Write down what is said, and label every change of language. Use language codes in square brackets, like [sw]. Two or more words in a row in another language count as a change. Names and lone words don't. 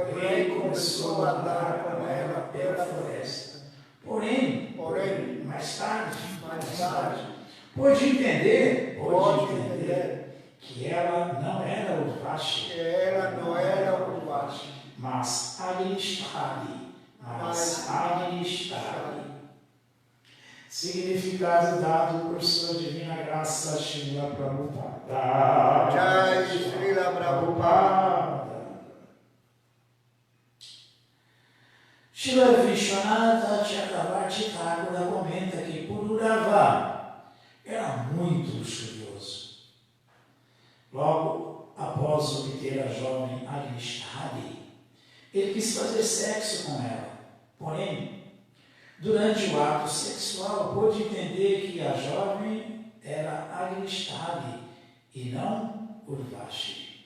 [pt] Porém, mais tarde, pôde entender que ela não era Urvashi, mas Agnishtari. Significado dado por sua divina graça, Srila Prabhupada. Jai Srila Prabhupada. Srila Vishwanatha Chakravarti Thakura comenta que Pururava era muito luxurioso. Logo após obter a jovem Agnishtari, ele quis fazer sexo com ela. Porém, durante o ato sexual, pôde entender que a jovem era Agnishtari e não Urvashi.